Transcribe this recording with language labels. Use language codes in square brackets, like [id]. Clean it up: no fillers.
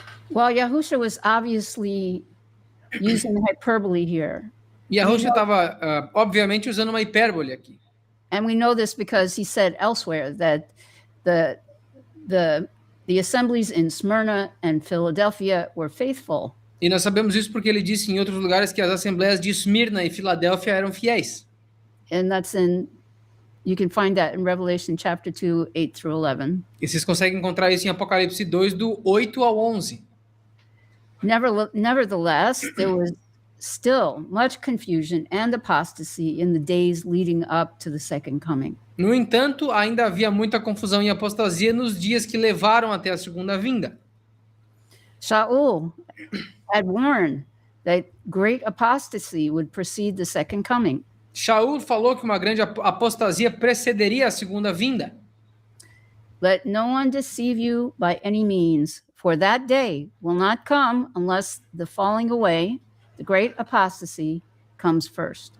[en] Well, Yahusha was obviously using hyperbole here. [pt] Yahusha estava, obviamente, usando uma hipérbole aqui. [en] And we know this because he said elsewhere that the assemblies in Smyrna and Philadelphia were faithful. [pt] E nós sabemos isso porque ele disse em outros lugares que as assembleias de Esmirna e Filadélfia eram fiéis. [en] And you can find that in Revelation chapter 2, 8 through 11. [pt] E vocês conseguem encontrar isso em Apocalipse 2, do 8 ao 11. [en] Nevertheless, there was still much confusion and apostasy in the days leading up to the second coming. [pt] No entanto, ainda havia muita confusão e apostasia nos dias que levaram até a segunda vinda. [en] Shaul had warned that great apostasy would precede the second coming. [pt] Shaul falou que uma grande apostasia precederia a segunda vinda. [en] Let no one deceive you by any means, for that day will not come unless the falling away, the great apostasy, comes first.